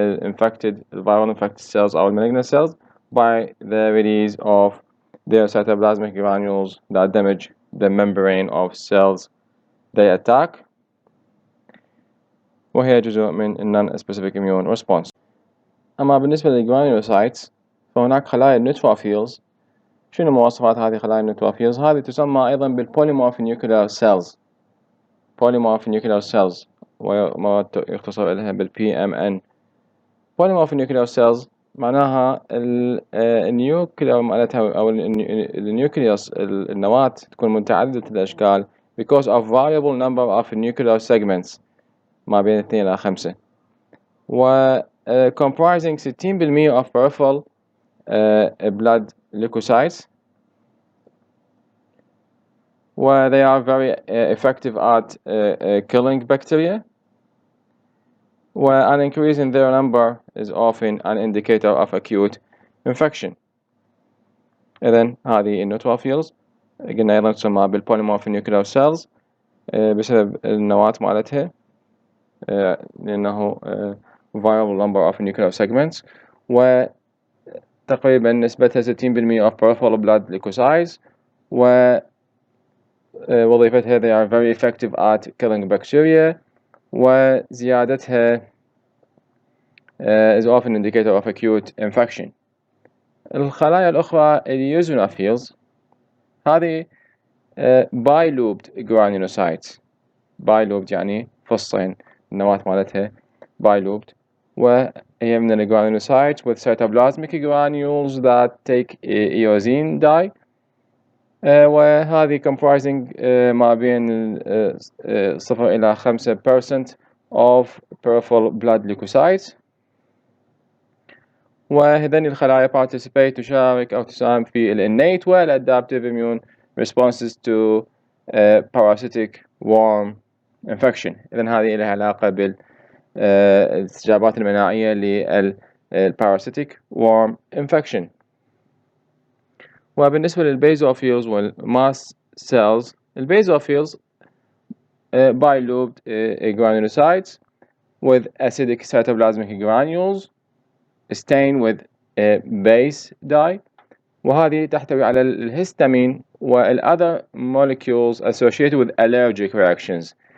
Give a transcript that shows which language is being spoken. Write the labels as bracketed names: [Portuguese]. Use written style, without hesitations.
[English] infected viral infected cells أو malignant cells by the release of their cytoplasmic granules that damage the membrane of cells they attack، [Arabic] وهي جزء من [English] non-specific immune response. [Arabic] أما بالنسبة للجرانيولوسايتس فهناك خلايا النيوتروفيلز. شنو مواصفات هذه خلايا النيوتروفيلز؟ هذه تسمى أيضا بالبوليمورفينيوكلير سيلز، polymorphonuclear cells، وما يختصر لها بالPMN. polymorphonuclear cells معناها النيوكلير مالتها أو النيوكليوس النواة تكون متعددة الأشكال [English] because of variable number of nuclear segments [Arabic] ما بين 2 إلى 5 و [English] comprising 60% of peripheral blood leukocytes. Where they are very effective at killing bacteria, where an increase in their number is often an indicator of acute infection. [Arabic] إذن هذه النيوتروفيلز قلنا أيضا تسمى بالبوليمورفينيوكلير سيلز بسبب النواة مالتها لأنه [English] variable number of nuclear segments، [Arabic] وتقريبا نسبتها [English] 60% of peripheral blood leukocytes، [Arabic] و [English] وظيفتها they are very effective at killing bacteria، وزيادتها is often indicator of acute infection. [Arabic] الخلايا الأخرى اليوزونوفيلز هذه bilobed granulocytes. bilobed يعني فصين، النواة مالتها bilobed، وهي من [English] granulocytes with cytoplasmic granules that take eosine dye، [Arabic] وهذه comprising ما بين 0 إلى 5% [English] of peripheral blood leukocytes. [Arabic] وهذين الخلايا participate تشارك أو تساهم في innate والadaptive immune responses [English] to parasitic worm infection. [Arabic] إذن هذه لها علاقة بالاستجابات المناعية للparasitic worm infection. [English] وبالنسبة للبيزوفيلز والماست cells، البيزوفيلز bilobed granulocytes with acidic cytoplasmic granules stained with base dye، [Arabic] وهذه تحتوي على الهستامين [English] والother molecules associated with allergic reactions.